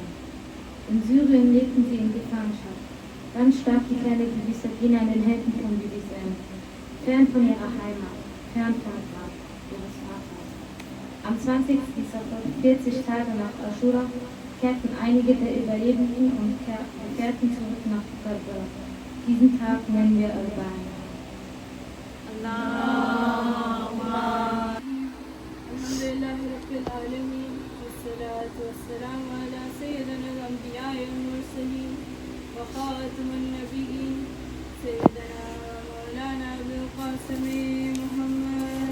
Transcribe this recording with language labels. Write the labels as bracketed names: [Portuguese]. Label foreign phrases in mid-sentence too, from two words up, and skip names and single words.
[German] In Syrien lebten sie in Gefangenschaft. Dann starb die kleine Bibi Sakina in den Händen von Bibi Zainab, fern von ihrer Heimat, fern vom Grab. ihres Vaters. Am 20. Safar, 40 Tage nach Aschura, kehrten einige der Überlebenden und kehrten zurück nach Karbala. Diesen Tag nennen wir Al-Bani. [Arabic] الحمد لله رب العالمين والصلاة والسلام على سيدنا الأنبياء والمرسلين وخاتم النبيين سيدنا مولانا أبو القاسم محمد.